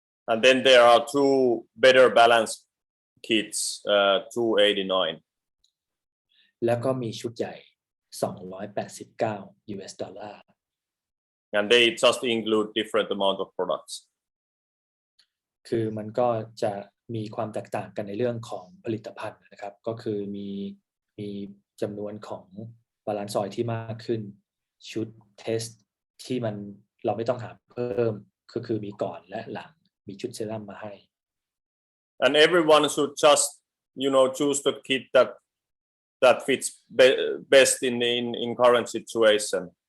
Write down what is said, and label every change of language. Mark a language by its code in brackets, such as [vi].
[en] And then there are two better balance kits, $289. [th] แล้วก็มีชุดใหญ่$289 [en] And they just include different amount of products. [th] คือมันก็จะมีความแตกต่างกันในเรื่องของผลิตภัณฑ์นะครับก็คือมีจำนวนของบาลานซ์ออยล์ที่มากขึ้นชุดเทสที่มันเราไม่ต้องหาเพิ่มก็คือมีก่อนและหลังมีชุดเซรั่มมาให้ [en] And everyone should just choose the kit that fits best in current situation.